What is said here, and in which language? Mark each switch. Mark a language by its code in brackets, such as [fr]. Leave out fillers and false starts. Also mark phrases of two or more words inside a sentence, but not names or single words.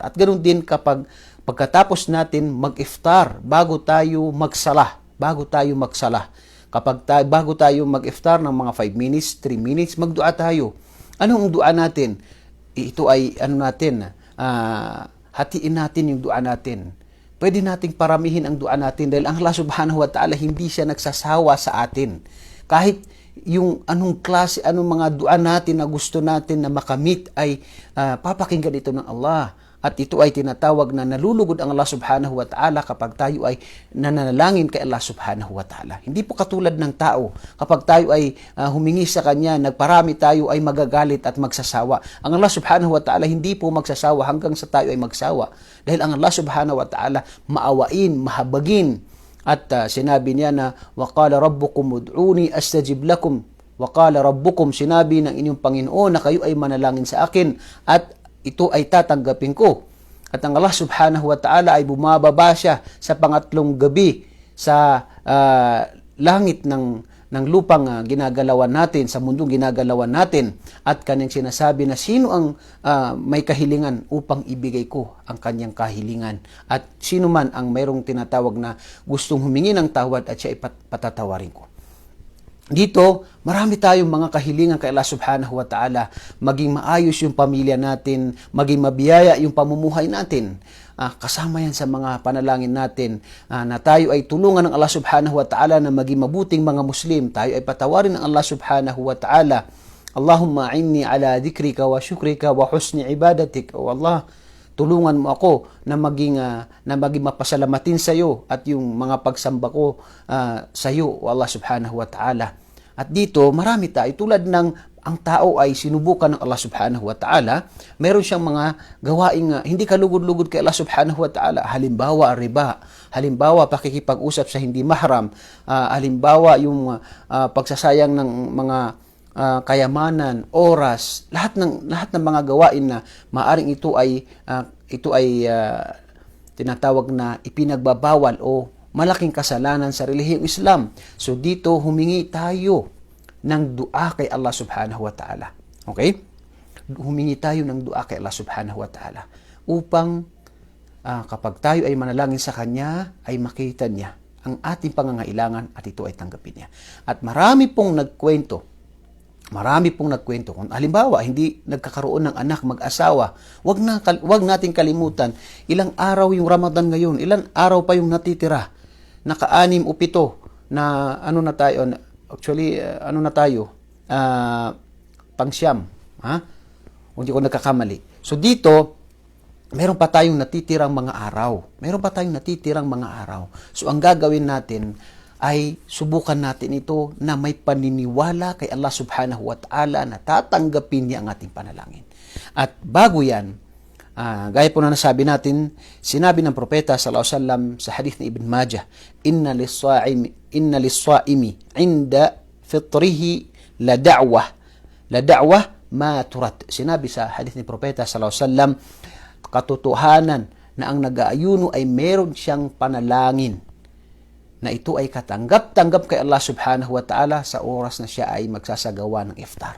[tl] At ganoon din kapag pagkatapos natin mag-iftar, bago tayo magsala, Bago tayo mag-iftar ng mga 5 minutes, 3 minutes, magdua tayo. Anong dua natin? Ito ay hatiin natin yung dua natin. Pwede nating paramihin ang dua natin dahil ang Allah [ar] سبحانه وتعالى [tl] hindi siya nagsasawa sa atin. Kahit yung anong mga dua natin na gusto natin na makamit ay papakinggan ito ng Allah. At ito ay tinatawag na nalulugod ang Allah [ar] سبحانه وتعالى [tl] kapag tayo ay nananalangin kay Allah [ar] سبحانه وتعالى. [tl] Hindi po katulad ng tao. Kapag tayo ay humingi sa Kanya, nagparami tayo ay magagalit at magsasawa. Ang Allah [ar] سبحانه وتعالى [tl] hindi po magsasawa hanggang sa tayo ay magsawa. Dahil ang Allah [ar] سبحانه وتعالى [tl] maawain, mahabagin. At sinabi niya na, [ar] وَقَالَ رَبُّكُمْ ادعوني أستجب لكم. وَقَالَ رَبُّكُمْ, [tl] sinabi ng inyong Panginoon na kayo ay manalangin sa akin at ito ay tatanggapin ko. At ang Allah [ar] سبحانه وتعالى [tl] ay bumababa siya sa pangatlong gabi sa langit ng lupang ginagalawan natin, sa mundong ginagalawan natin. At kanyang sinasabi na sino ang may kahilingan upang ibigay ko ang kanyang kahilingan. At sino man ang mayroong tinatawag na gustong humingi ng tawad at siya ipatatawarin ko. Dito, marami tayong mga kahilingan kay Allah [ar] سبحانه وتعالى. [tl] Maging maayos yung pamilya natin, maging mabiyaya yung pamumuhay natin. Kasama yan sa mga panalangin natin na tayo ay tulungan ng Allah [ar] سبحانه وتعالى [tl] na maging mabuting mga Muslim. Tayo ay patawarin ng Allah [ar] سبحانه وتعالى. اللهم أعني على ذكرك وشكرك وحسن عبادتك. [tl] O Allah, tulungan mo ako na maging mapasalamatin sa iyo at yung mga pagsamba ko sa iyo, o Allah [ar] سبحانه وتعالى. [tl] At dito, marami tayo. Tulad ng ang tao ay sinubukan ng Allah [ar] سبحانه وتعالى, [tl] meron siyang mga gawaing hindi kalugod-lugod kay Allah [ar] سبحانه وتعالى. [tl] Halimbawa, riba. Halimbawa, pakikipag-usap sa hindi mahram. Halimbawa, yung pagsasayang ng mga kayamanan, oras, lahat ng mga gawain na maaring ito ay tinatawag na ipinagbabawal o malaking kasalanan sa relihiyong Islam. So dito humingi tayo ng dua kay Allah [ar] سبحانه وتعالى. [tl] Okay? Humingi tayo ng dua kay Allah [ar] سبحانه وتعالى [tl] upang kapag tayo ay manalangin sa Kanya ay makita niya ang ating pangangailangan at ito ay tanggapin niya. At marami pong nagkwento kung halimbawa hindi nagkakaroon ng anak, mag-asawa, wag nating kalimutan ilang araw yung Ramadan ngayon, ilang araw pa yung natitira, naka-6 o 7 na pang-siyam, kung di ko nagkakamali. So dito meron pa tayong natitirang mga araw. So ang gagawin natin ay subukan natin ito na may paniniwala kay Allah [ar] سبحانه وتعالى [tl] na tatanggapin niya ang ating panalangin. At bago yan, gaya po na nasabi natin, sinabi ng propeta [ar] صلى الله عليه وسلم [tl] sa hadith ni Ibn Majah, [ar] إن للصائم عند فطره لدعوة ما ترد. [tl] Sinabi sa hadith ni propeta [ar] صلى الله عليه وسلم, [tl] katotohanan na ang nag-aayuno ay meron siyang panalangin na ito ay katanggap-tanggap kay Allah [ar] سبحانه وتعالى [tl] sa oras na siya ay magsasagawa ng iftar.